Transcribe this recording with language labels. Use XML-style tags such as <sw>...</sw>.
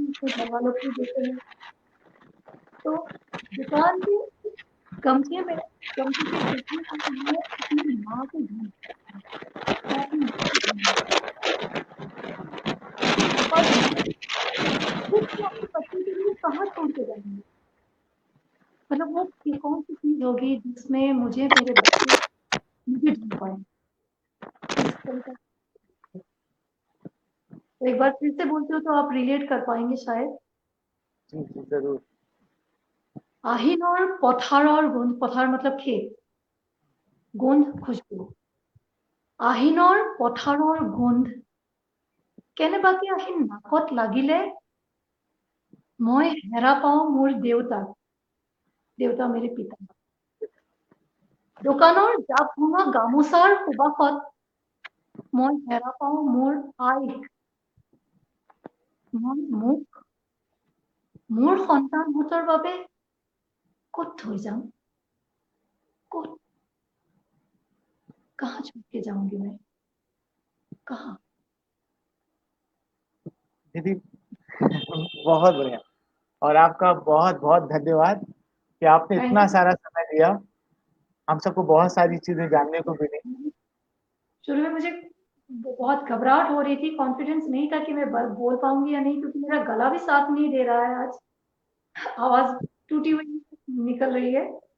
<hi>घर वालों को देते हैं। तो दुकान के गमछे में गमछे के जरिए मैं अपनी माँ को ढूंढ मैं अपनी माँ को ढूंढ और खुद को अपने बच्चे के लिए कहाँ छोड़ के जाएंगे। मतलब वो कौन सी चीज होगी जिसमें मुझे मेरे बच्चे मुझे ढूंढ पाए। इस तरह का तो एक बार फिर से बोलती हूँ तो आप रिलेट कर पाएंगे शायद। जी जी जरूर।</hi> <as>আহিনৰ পথাৰৰ গোন্ধ, পথাৰ</as> <hi>मतलब खेत,</hi> <as>গোন্ধ खुशबू। আহিনৰ পথাৰৰ গোন্ধ কেনেবাকে আহি নাকত লাগিলে মই হেৰা পাওঁ মোৰ দেউতাক, দেউতা</as> <hi>मेरे पिता।</hi> <as>দোকানৰ জাপ ভঙা গামোচাৰ সুবাসত মই হেৰা পাওঁ মোৰ আইক। মই মোৰ সন্তানহঁতৰ বাবে ক'ত থৈ যাম, ক'ত,</as> <hi>कहाँ छोड़ के जाऊंगी मैं, कहाँ। दीदी बहुत बढ़िया। और आपका बहुत बहुत धन्यवाद कि आपने</hi> <en>thank</en> <hi>इतना</hi> <en>You.</en> <hi>सारा समय दिया। हम सबको बहुत सारी चीजें जानने को मिली। शुरू में मुझे बहुत घबराहट हो रही थी, कॉन्फिडेंस नहीं था कि मैं बोल पाऊंगी या नहीं, क्योंकि मेरा गला भी साथ नहीं दे रहा है आज, आवाज टूटी हुई निकल रही है।</hi>